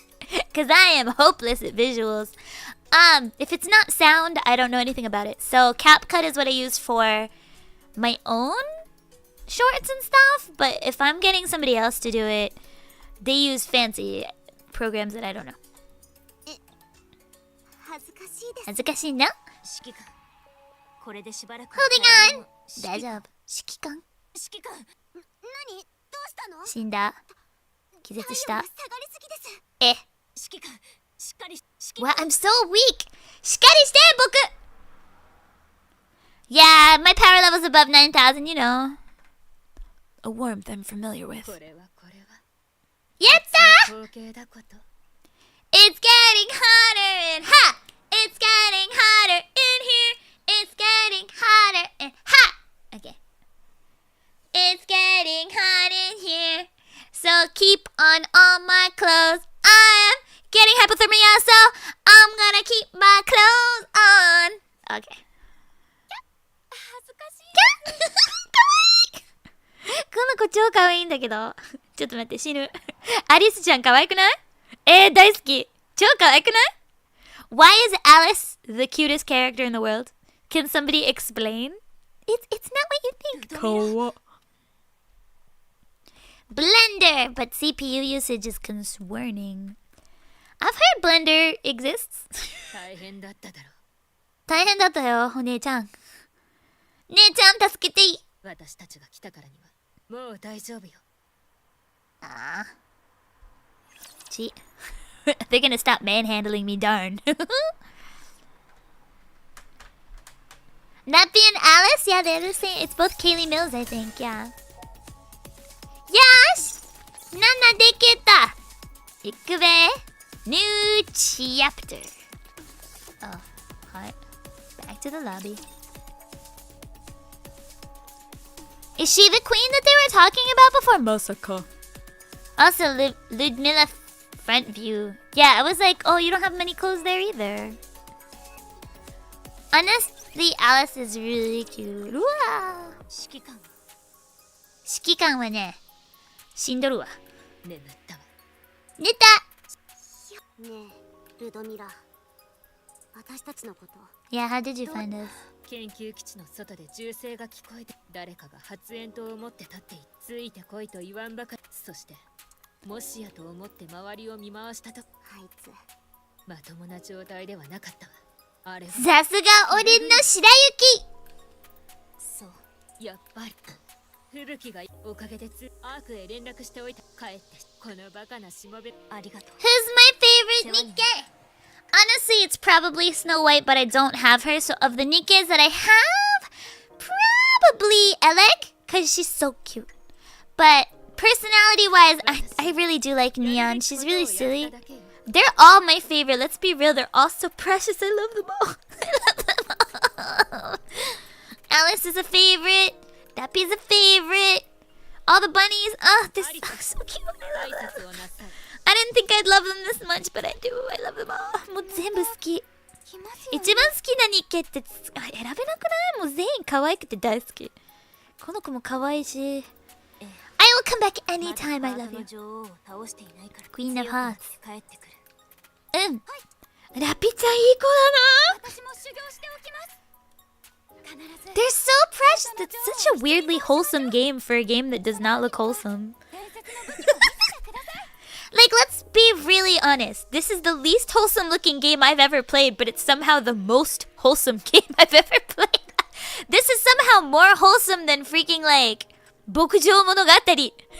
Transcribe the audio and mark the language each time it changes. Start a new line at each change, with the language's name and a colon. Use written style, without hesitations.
English: Because I am hopeless at visuals. If it's not sound, I don't know anything about it. So CapCut is what I use for my own shorts and stuff. But if I'm getting somebody else to do it, they use fancy programs that I don't know.
Japanese: 恥ずかしいな。指揮官、これでしばらく
English: Holding on!
Japanese: 大丈夫。指揮官指揮官、何？どうしたの？死んだ。気絶した。え。指揮官、しっかり。
English: Wow, I'm so weak!
Japanese: しっかりして、僕
English: Yeah, my power level's above 9,000, you know. A warmth I'm familiar with.
Japanese: これはやった光景だこと。
English: It's getting hotter and hot! It's getting hotter in here! It's getting hotter and hot! Okay. It's getting hot in here. So keep on all my clothes. I am getting hypothermia, so I'm gonna keep my clothes on. Okay.
Japanese: 恥ずかしい。かわいいこの子超かわいいんだけど。ちょっと待って、死ぬ。アリスちゃんかわいくない？大好き。超かわいくない？
English: Why is Alice the cutest character in the world? Can somebody explain? It's not what you think.
Japanese: かわ。
English: Blender, but CPU usage is concerning. I've heard Blender exists.
Japanese: 大変だっただろ大変だったよ、お姉ちゃん。姉ちゃん助けていい。う。私たちが来たからにはもう大丈夫よ。
English: Ah. Gee. They're gonna stop manhandling me, darn. Nappy and Alice? Yeah, they're the same. It's both Kaylee Mills, I think, yeah.
Japanese: Yash! Nana deketa! Ikube!
English: New chapter. Oh, alright. Back to the lobby. Is she the queen that they were talking about before?
Japanese: Masaka.
English: Also, Ludmilla front view. Yeah, I was like, oh, you don't have many clothes there either. Honestly, Alice is really cute.
Japanese: うわ指揮官、指揮官はね、死んどるわ。眠ったわ。寝たねえ、ルドミラ。私たちのこと。 Yeah, how did you find us? 研究基地の外で銃声が聞こえて、誰かが発煙筒を持って立っている。ついてこいと言わんばかり。そしてもしやと思って周りを見回したと、あいつまともな状態ではなかったわ。あれはさすが俺の白雪そう、やっぱり吹雪がおかげでアークへ連絡しておいた。帰ってこのバカなしもべ。ありがとう。
English: Who's my favorite Nikke? Honestly, it's probably Snow White, but I don't have her. So of the Nikkes that I have, probably Elec, because she's so cute. But personality-wise, I really do like Neon. She's really silly. They're all my favorite. Let's be real. They're all so precious. I love them all. I love them all. Alice is a favorite. Dappy's a favorite. All the bunnies. Oh, they're so cute. I love them. I didn't think I'd love them this much, but I do. I love them all.
Japanese: もう全部好き。一番好きな日系って選べなくない？もう全員可愛くて大好き。この子も可愛いし。
English: I will come back anytime. I love you. Queen of Hearts. うん。
Japanese: ラピちゃんいい子だな。私も修行しておきます。
English: They're so precious. That's such a weirdly wholesome game for a game that does not look wholesome. Like, let's be really honest. This is the least wholesome looking game I've ever played, but it's somehow the most wholesome game I've ever played. This is somehow more wholesome than freaking, like, Bokujou Monogatari.